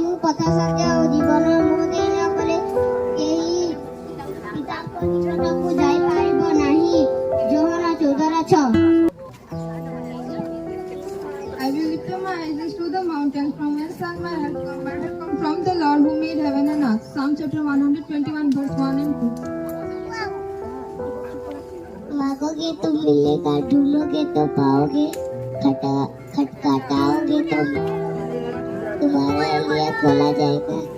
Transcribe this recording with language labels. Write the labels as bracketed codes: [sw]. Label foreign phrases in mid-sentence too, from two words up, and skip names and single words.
[or] ହତାଶା ଆଉ ଜୀବନ ମୁକ୍ତି ନ କଲେ କେହି ପିତାଙ୍କ ନିକଟକୁ ଯାଇପାରିବ ନାହିଁ। ଯୋହନ 14:6। [en] I will lift up my eyes to the mountains, from whence shall my help come? My help comes from the Lord who made heaven and earth. Psalm chapter 121 verse 1 and 2. [hi] मांगोगे तो मिलेगा, ढूंढोगे तो पाओगे, खटखटाओगे तो तुम्हारे लिए खोला जाएगा।